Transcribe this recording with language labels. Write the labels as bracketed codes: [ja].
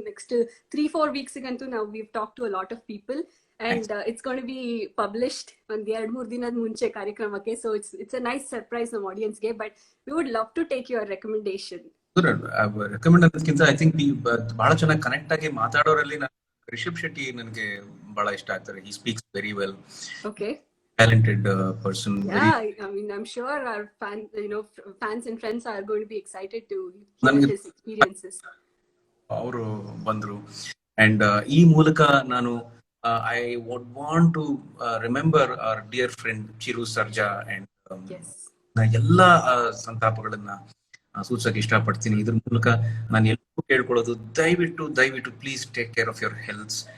[en] next 3-4 weeks ಗಂತೂ [kn] ನಾವು [en] we talk to a lot of people and it's gonna be published [kn] ಒಂದ್ 2-3 ದಿನದ ಮುಂಚೆ ಕಾರ್ಯಕ್ರಮಕ್ಕೆ. [en] so it's a nice surprise [kn] ನಮ್ಮ ಆಡಿಯನ್ಸ್ಗೆ. [en] But we would love to take your recommendation. [kn] Recommend ಅನ್ನೋದಕ್ಕಿಂತ I think ಬಹಳ ಚೆನ್ನಾಗಿ connect ಆಗಿ ಮಾತಾಡೋರಲ್ಲಿ ರಿಷಬ್ ಶೆಟ್ಟಿ ನನಗೆ ಬಹಳ ಇಷ್ಟ ಆಗ್ತಾರೆ. [en] He speaks very well. Okay. Talented person. Yeah, I mean, I'm sure our fans and friends are going to be excited to hear his experiences. [kn] ಅವರು ಬಂದ್ರು ಅಂಡ್ ಈ ಮೂಲಕ ನಾನು [en] I would want to remember our dear friend [kn] Chiru Sarja and ಎಲ್ಲ ಸಂತಾಪಗಳನ್ನ ಸೂಚಿಸಕ್ಕೆ ಇಷ್ಟಪಡ್ತೀನಿ. ಇದ್ರ ಮೂಲಕ ನಾನು ಎಲ್ಲರೂ ಕೇಳ್ಕೊಳ್ಳೋದು, ದಯವಿಟ್ಟು [en] Please take care of your health.